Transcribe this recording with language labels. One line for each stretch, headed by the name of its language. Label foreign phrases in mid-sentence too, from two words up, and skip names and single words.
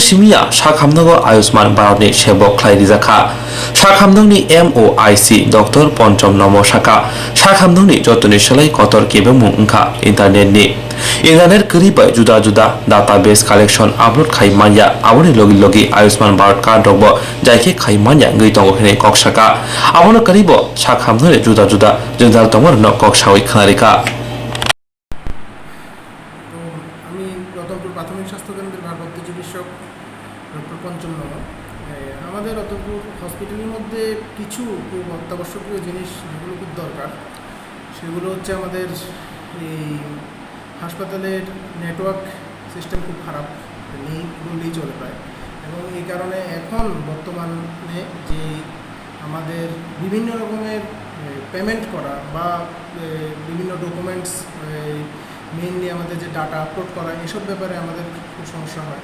Bodo: सिमिया सा खामनक आयुष्मान भारतनि सेबक ख्लायरिजाखा सा खामनकनि MOIC डॉक्टर पंचम नम शाखा सा खामनकनि जतनि सोलाय कतर केबो मुं ओंखा इंटरनेट करिबाय जुदा जुदा
English: database collection upload
Bodo: खाइमान्या आवनि लगी लगी आयुष्मान भारत कार्ड रगबो जायखे खाइमान्या गै तंगो हेने कक्साका आवनो करिबो सा खामनकनि जुदा जुदा जोंजाल तंगो न कक्सावै खानारिका
Bangla: আমি রতনপুর প্রাথমিক স্বাস্থ্যকেন্দ্রের ভারপ্রাপ্ত চিকিৎসক ডক্টর পঞ্চম নম। আমাদের রতনপুর হসপিটালের মধ্যে কিছু খুব অত্যাবশ্যকীয় জিনিস যেগুলো খুব দরকার সেগুলো হচ্ছে আমাদের এই হাসপাতালের নেটওয়ার্ক সিস্টেম খুব খারাপ নেই বললেই চলে প্রায়, এবং এই কারণে এখন বর্তমানে যে আমাদের বিভিন্ন রকমের পেমেন্ট করা বা বিভিন্ন ডকুমেন্টস মেইনলি আমাদের যে ডাটা আপলোড করা এসব ব্যাপারে আমাদের খুব সমস্যা হয়।